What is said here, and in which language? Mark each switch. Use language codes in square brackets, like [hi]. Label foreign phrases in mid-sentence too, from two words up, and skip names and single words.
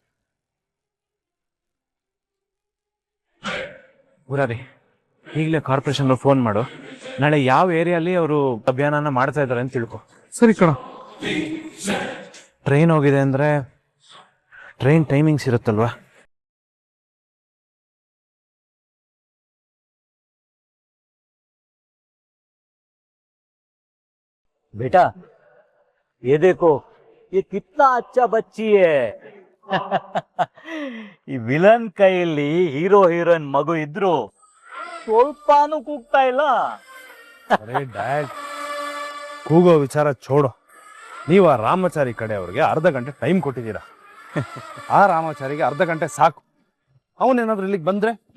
[kn] ಊರಾರಿ, ಈಗಲೇ ಕಾರ್ಪೊರೇಷನ್ ಫೋನ್ ಮಾಡು. ನಾಳೆ ಯಾವ ಏರಿಯಲ್ಲಿ ಅವರು ಅಭಿಯಾನ ಮಾಡ್ತಾ ಇದ್ದಾರೆ ಅಂತ ತಿಳ್ಕೊ. ಸರಿ ಕಣ. ಟ್ರೈನ್ ಹೋಗಿದೆ ಅಂದ್ರೆ [en] train timings [kn] ಇರುತ್ತಲ್ವಾ? [hi] बेटा ये देखो, ये कितना अच्छा बच्ची है. [kn] ಈ ವಿಲನ್ ಕೈಯಲ್ಲಿ [en] hero heroine [kn] ಮಗು ಇದ್ರು ಸ್ವಲ್ಪಾನು ಕೂಗ್ತಾ ಇಲ್ಲ. ಅರೆ ಡ್ಯಾಡ್, ಕೂಗೋ ವಿಚಾರ ಚೋಡು. ನೀವು ಆ ರಾಮಾಚಾರಿ ಕಡೆ ಅವ್ರಿಗೆ ಅರ್ಧ ಗಂಟೆ ಟೈಮ್ ಕೊಟ್ಟಿದ್ದೀರಾ. ಆ ರಾಮಾಚಾರಿಗೆ ಅರ್ಧ ಗಂಟೆ ಸಾಕು. ಅವನೇನಾದ್ರೂ ಇಲ್ಲಿಗೆ ಬಂದ್ರೆ